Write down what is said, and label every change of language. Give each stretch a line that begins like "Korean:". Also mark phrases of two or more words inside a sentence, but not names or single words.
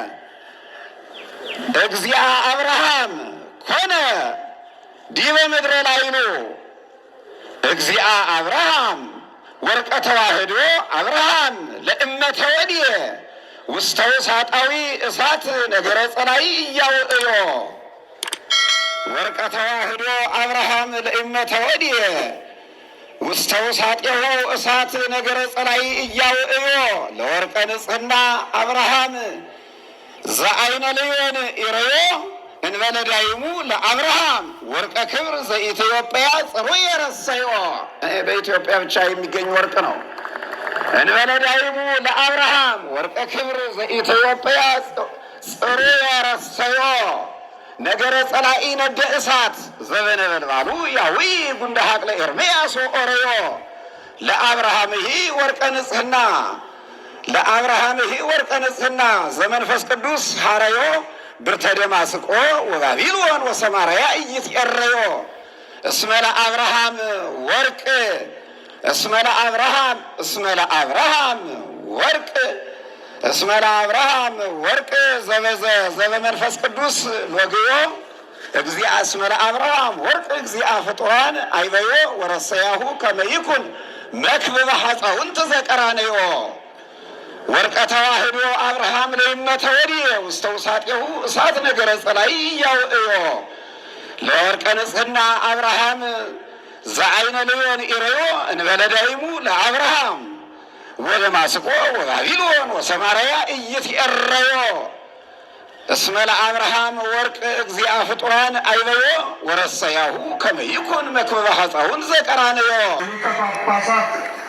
Geez: እግዚአ አብርሃም ኮነ ዲበ ምድረ ላይኑ እግዚአ አብርሃም ወርቀ ተዋህዶ አብርሃም ለእመተ ወድየ ውስተ ውሳጣዊ እሳት ነገረ ጸላይ እያውእዮ ወርቀ ተዋህዶ አብርሃም ለእመተ ወድየ ውስተ ውሳጤሁ እሳት ነገረ ጸላይ እያውእዮ ለወርቀ ንጽሕና አብርሃም ዘአይነ ልዮን ኢረዮ እንበለ ዳይሙ ለአብርሃም ወርቀ ክብር ዘኢትዮጵያ ጽሩየ ረሰዮ
Amharic: በኢትዮጵያ ብቻ የሚገኝ ወርቅ ነው።
Geez: እንበለ ዳይሙ ለአብርሃም ወርቀ ክብር ዘኢትዮጵያ ጽሩየ ረሰዮ ነገረ ጸላኢ ነደ እሳት ዘበነበልባሉ ያዊ ጉንደ ሀቅለ ኤርምያስ ኦረዮ ለአብርሃምሂ ወርቀ ንጽሕና ለአብርሃምሂ ወርቀ ንጽሕና ዘመንፈስ ቅዱስ ሐረዮ ብርተ ደማስቆ ወባቢሎን ወሰማርያ ኢይትዔረዮ እስመ ለአብርሃም ወርቅ እስመ ለአብርሃም እስመ ለአብርሃም ወርቅ እስመ ለአብርሃም ወርቅ ዘበመንፈስ ቅዱስ ሎግዮ እግዚአ እስመ ለአብርሃም ወርቅ እግዚአ ፍጡራን አይበዮ ወረሰያሁ ከመ ይኩን መክብበ ሐፀውንት ዘቀራንዮ ወርቀ ተዋህዶ አብርሃም ለእመተ ወድየ ውስተ ውሳጤሁ እሳት ነገረ ጸላይ እያውእዮ ለወርቀ ንጽሕና አብርሃም ዘአይነ ልዮን ኢረዮ እንበለ ዳይሙ ለአብርሃም ወደማስቆ ወባቢሎን ወሰማርያ ኢይትዔረዮ እስመ ለአብርሃም ወርቅ እግዚአ ፍጡራን አይበዮ ወረሰያሁ ከመ ይኩን መክብበ ሐፀውን ዘቀራንዮ